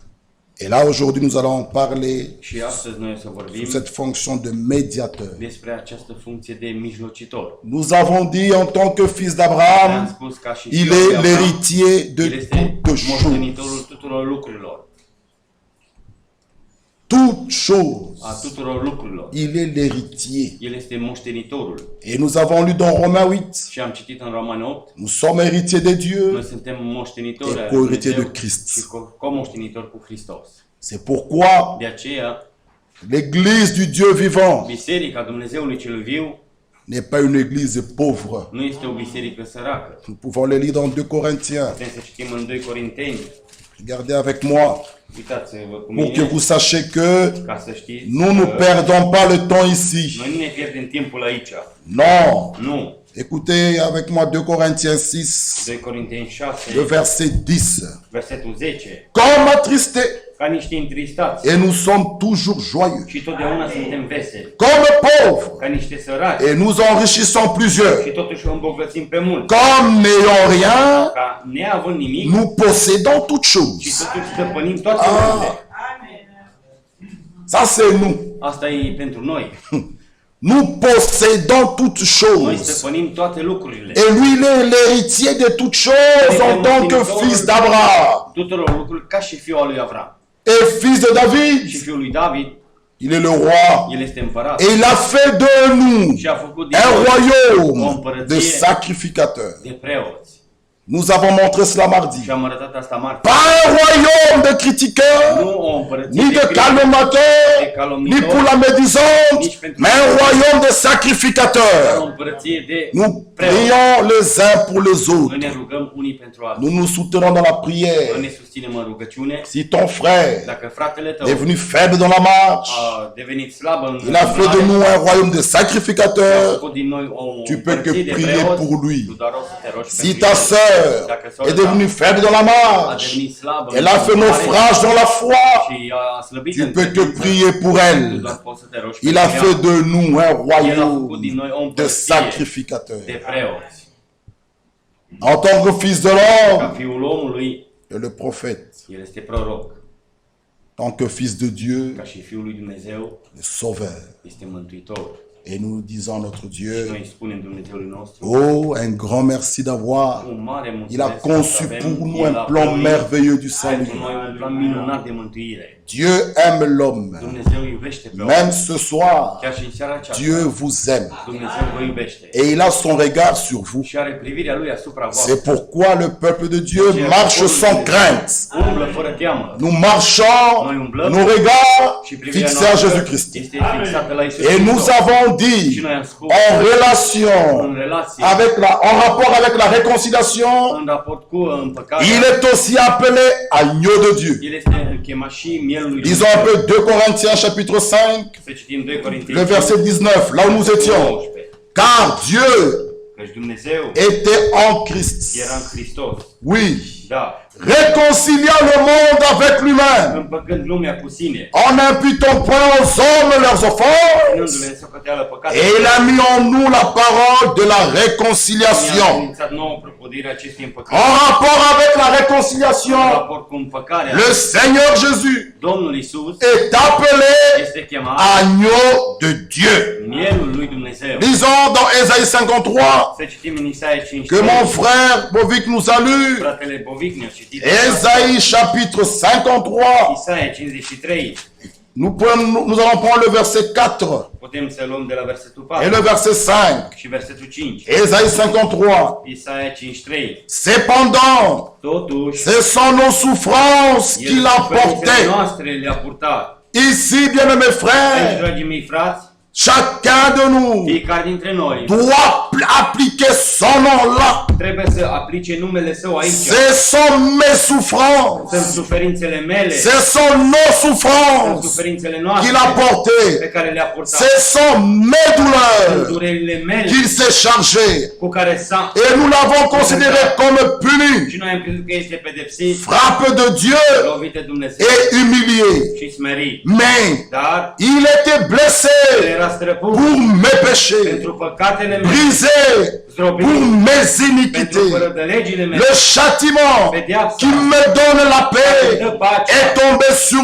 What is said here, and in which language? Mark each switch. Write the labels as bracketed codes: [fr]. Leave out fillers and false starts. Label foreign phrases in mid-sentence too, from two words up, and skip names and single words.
[fr] Et là, aujourd'hui, nous allons parler [ro] Și astăzi noi o să vorbim [fr] sur cette fonction de médiateur. [ro] despre această funcție de mijlocitor. [fr] Nous avons dit en tant que fils [ro] Am [fr] d'Abraham, [ro] spus ca și [fr] il [ro] fiul lui [fr] est [ro] Avram, [fr] l'héritier [ro] el [fr] de [ro] este [fr] toutes choses. [ro] moștenitorul tuturor lucrurilor. [fr] Toutes choses. [ro] A tuturor lucrurilor. [fr] Il est l'héritier. [ro] El este moștenitorul. [fr] Et nous avons lu dans Romains 8, [ro] Și am citit în Romani 8, [fr] nous sommes héritiers de Dieu. [ro] noi suntem moștenitori [fr] E [ro] ai [fr] co-héritier [ro] Dumnezeu [fr] de Christ. [ro] și comoștenitori cu Hristos. [fr] C'est pourquoi [ro] De aceea, [fr] l'église du Dieu vivant [ro] Biserica Dumnezeului cel viu [fr] n'est pas une église pauvre. [ro] nu este o biserică săracă. [fr] Nous pouvons le lire dans 2 Corinthiens. [ro] Putem să citim în 2 Corinteni. [fr] Regardez avec moi, [ro] Uitați-vă cu [fr] pour que [ro] mine, [fr] vous sachiez que [ro] ca să știți [fr] nous ne [ro] că [fr] perdons pas le temps ici. [ro] noi nu ne pierdem timpul aici. [fr] Non. [ro] Nu. [fr] Écoutez avec moi 2 Corinthiens 6, [ro] 2 Corinteni 6, [fr] le verset 10. [ro] versetul 10. [fr] Comme attristés, [ro] Ca niște întristați [fr] et nous sommes toujours joyeux. [ro] și totdeauna suntem veseli. [fr] Comme pauvres, [ro] Ca niște săraci [fr] et nous enrichissons plusieurs. [ro] și totuși o îmbogățim pe mult. [fr] Comme n'ayant rien, [ro] Ca neavând nimic [fr] nous possédons toutes [ro] și [fr] choses. [ro] totuși stăpânim toate lucrurile. [fr] Ça, c'est nous. [ro] Asta e pentru noi. [fr] Nous possédons toutes [ro] Noi [fr] choses. [ro] stăpânim toate lucrurile. [fr] Et lui, il est l'héritier de toutes choses en tant que fils d'Abraham [ro] Tuturor lucruri ca și fiul lui Avram. [fr] et fils de [ro] Și [fr] David. [ro] fiul lui David, [fr] Il est le roi. [ro] el este împărat. [fr] Et il a fait de nous [ro] Și a făcut din [fr] un [ro] noi [fr] royaume de sacrificateurs. [ro] de preoți. [fr] Nous avons montré cela mardi. [ro] Și am arătat asta marți. [fr] Pas un royaume de critiqueurs, [ro] Nu o împărăție [fr] ni de [ro] critici, [fr] calomniateurs, [ro] de [fr] ni [ro] calomnitori, [fr] pour la médisante, mais un royaume de [ro] dar o [fr] sacrificateurs. [ro] împărăție de [fr] Nous [ro] preoți. [fr] prions les uns pour les [ro] Noi [fr] autres. [ro] ne rugăm unii pentru alții. [fr] Nous nous soutenons dans la [ro] Noi [fr] prière. [ro] ne susținem în rugăciune. [fr] Si ton frère [ro] Dacă fratele tău [fr] est venu faible dans la marche, [ro] a devenit slab în [fr] il a fait de nous un royaume de [ro] a [fr] sacrificateurs, [ro] făcut din noi o [fr] tu peux que [ro] împărăție de [fr] prier [ro] preoți, [fr] pour lui. [ro] tu doar o să te rogi [fr] Si [ro] pentru [fr] ta [ro] el. [fr] sœur [ro] Dacă [fr] est [ro] sora ta [fr] devenue faible dans la [ro] a [fr] marche, [ro] devenit slabă [fr] elle a fait [ro] în [fr] naufrage dans la foi, [ro] și a slăbit [fr] tu [ro] în [fr] peux que [ro] credință, [fr] prier pour [ro] tu [fr] elle. [ro] doar poți să te rogi [fr] Il a [ro] pentru [fr] fait [ro] ea. [fr] de nous un [ro] El a făcut [fr] royaume [ro] din noi o [fr] de [ro] împărăție [fr] sacrificateurs. [ro] de preoți. [fr] En tant que fils de [ro] Ca [fr] l'homme, [ro] fiul omului, [fr] et le prophète, [ro] el este proroc. [fr] en tant que fils de Dieu, [ro] Ca și fiul lui Dumnezeu, [fr] le sauveur. [ro] este mântuitor. [fr] Et nous disons à notre [ro] Și [fr] Dieu, [ro] noi spunem Dumnezeului nostru, [fr] oh, un grand merci d'avoir. [ro] un mare [fr] Il a [ro] mulțumesc [fr] conçu [ro] că avem, [fr] pour nous [ro] El [fr] un [ro] a [fr] plan [ro] plănuit [fr] merveilleux du [ro] pentru [fr] salut. [ro] noi un plan minunat de mântuire. [fr] Dieu aime l'homme. [ro] Dumnezeu iubește pe om. [fr] Même ce soir, [ro] Chiar și în seara aceasta, [fr] Dieu vous aime. [ro] Dumnezeu vă iubește. [fr] Et il a son regard sur vous. [ro] Și are privirea lui asupra [fr] C'est [ro] voastră. [fr] pourquoi le peuple de Dieu marche sans crainte. [ro] Umblă fără teamă. [fr] Nous marchons, nos regards [ro] Și privirea [fr] fixés à [ro] noastră [fr] Jésus-Christ. [ro] este fixată la Iisus [fr] Et nous [ro] Hristos. [fr] avons [ro] Și [fr] dit, [ro] noi am spus [fr] en [ro] în [fr] relation [ro] relație, [fr] en rapport avec la réconciliation, [ro] în raport cu împăcarea, [fr] il est aussi appelé agneau de Dieu. [ro] el este chemat și mielul lui [fr] Lisons un peu 2 Corinthiens chapitre 5, [ro] Să citim 2 Corinteni [fr] le verset 19, là où nous étions. [ro] 19. [fr] Car Dieu [ro] Căci Dumnezeu [fr] était en Christ. [ro] era în Hristos. [fr] Oui. [ro] Da. [fr] Réconciliant le monde avec lui-même. [ro] Împăcând lumea cu sine. [fr] En n'imputant point aux hommes leurs offenses. [ro] Ținându-le în socoteală [fr] Et [ro] păcatele. [fr] il a mis en nous la parole de la [ro] Ne-a [fr] réconciliation. [ro] înființat nouă propodirea acestei împăcări. [fr] En rapport avec la [ro] În [fr] réconciliation, [ro] raport cu împăcarea, [fr] le Seigneur Jésus [ro] Domnul Iisus [fr] est appelé [ro] este chemat [fr] agneau de Dieu. [ro] Mielul lui Dumnezeu. [fr] Lisons dans Ésaïe 53 [ro] Să citim în Isaia [fr] que [ro] 53. [fr] mon frère Bovic nous a lu. [ro] Fratele Bovic ne-a citit. [fr] Ésaïe chapitre 53. [ro] Isaia 53. [fr] Nous allons prendre le verset 4 [ro] Putem să luăm de la versetul [fr] et [ro] 4 [fr] le verset 5. [ro] și versetul 5. [fr] Ésaïe 53. [ro] Isaia 53. [fr] Cependant, [ro] Totuși, [fr] ce sont nos souffrances qu'il a [ro] suferințele [fr] portées. [ro] noastre le-a purtat. [fr] Ici, bien-aimés [ro] Deci, [fr] frères, [ro] dragii mei frați, [fr] chacun de nous [ro] fiecare dintre noi [fr] doit appliquer son nom là. [ro] trebuie să aplice numele Său aici. [fr] Ce sont mes souffrances. [ro] Sunt suferințele mele, [fr] Ce sont nos [ro] sunt [fr] souffrances [ro] suferințele [fr] qu'il [ro] noastre [fr] a [ro] pe [fr] portées. [ro] care le-a purtat. [fr] Ce sont mes [ro] Sunt [fr] douleurs [ro] durerile mele [fr] qu'il s'est chargé. [ro] cu care s-a... [fr] Et nous l'avons considéré comme puni, [ro] Și noi am crezut că este pedepsit, [fr] frappe de Dieu [ro] lovit de Dumnezeu [fr] et humilié. [ro] și smerit. [fr] Mais [ro] Dar [fr] il était blessé [ro] era străput [fr] pour mes péchés, [ro] pentru păcatele mele, [fr] brisé [ro] zdrobit [fr] pour mes [ro] pentru [fr] iniquités. [ro] fără de legile mele. [fr] Le châtiment qui me donne la paix est tombé sur